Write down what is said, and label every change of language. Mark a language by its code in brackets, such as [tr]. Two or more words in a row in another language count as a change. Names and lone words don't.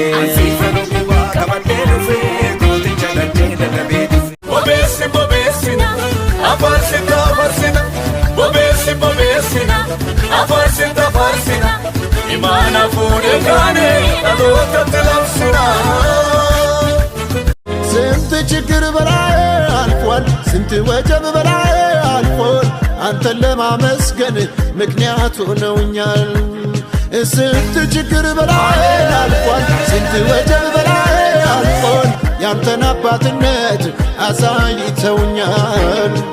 [om] Ansifanoo kubaa qabadhee dhufee gooticha dacheen dadhabee tufee. Bobeessi bobeessina afarsita afarsina bobeessi bobeessina afarsita afarsina imaana fuudhee kaane dhalootatti labsina. [am] ስንት ችግር በላይ አልፏል፣ ስንት ወጀብ በላይ አልፏል። አንተን ለማመስገን ምክንያት ሆነውኛል። ስንት ችግር በላይ አልፏል፣ ስንት ወጀብ በላይ አልፏል። ያንተን አባትነት አሳይተውኛል።